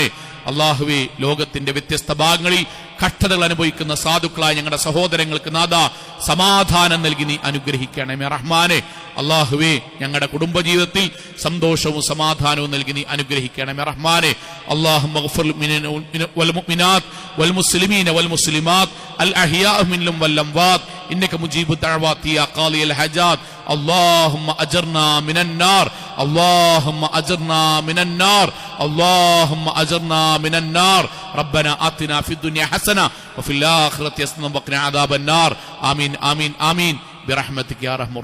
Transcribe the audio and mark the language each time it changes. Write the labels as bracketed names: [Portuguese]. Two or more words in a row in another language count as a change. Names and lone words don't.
[Malayalam] അള്ളാഹുവേ, ലോകത്തിന്റെ വ്യത്യസ്ത ഭാഗങ്ങളിൽ കഷ്ടതകൾ അനുഭവിക്കുന്ന സാധുക്കളായ ഞങ്ങളുടെ സഹോദരങ്ങൾക്ക് നാഥ സമാധാനം നൽകി നീ അനുഗ്രഹിക്കണമേ റഹ്മാനെ. അള്ളാഹുവേ, ഞങ്ങളുടെ കുടുംബജീവിതത്തിൽ സന്തോഷവും സമാധാനവും നൽകി നീ അനുഗ്രഹിക്കണമേ റഹ്മാനെ. [Arabic] اللهم اغفر و المؤمنات و المسلمين و المسلمات الأحياء منهم و الأموات إنك مجيب الدعوات يا قاضي الحاجات. اللهم أجرنا من النار، اللهم أجرنا من النار، اللهم أجرنا من النار. ربنا آتنا في الدنيا حسنة وفي الآخرة حسنة وقنا عذاب النار. آمين آمين آمين برحمتك يا أرحم الراحمين.